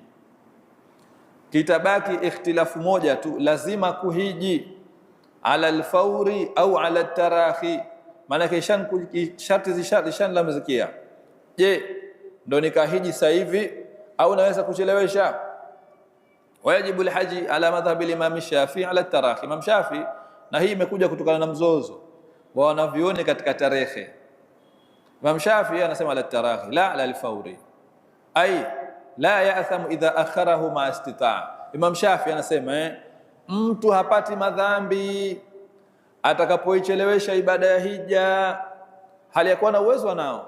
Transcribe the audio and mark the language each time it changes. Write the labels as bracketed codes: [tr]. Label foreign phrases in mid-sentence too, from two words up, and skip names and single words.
[sw] Kitabaki ikhtilafu moja tu, lazima kuhiji [ar] على الفور [sw] au [ar] على التراخي. [sw] Maana sharti zishanlamzikia. Je, ndo nikahiji sasa hivi au naweza kuchelewesha? [ar] الواجب الحج على مذهب الإمام الشافعي على التراخي. [sw] Imam Shafi, na hii imekuja kutokana na mzozo wa wanavyuoni katika tarehe. Imam Shafi anasema [ar] على التراخي لا على الفور أي لا يأثم إذا أخره ما استطاع. [sw] Imam Shafi anasema mtu hapati madhambi atakapoichelewesha ibada ya hija hali ya kuwa na uwezo nao.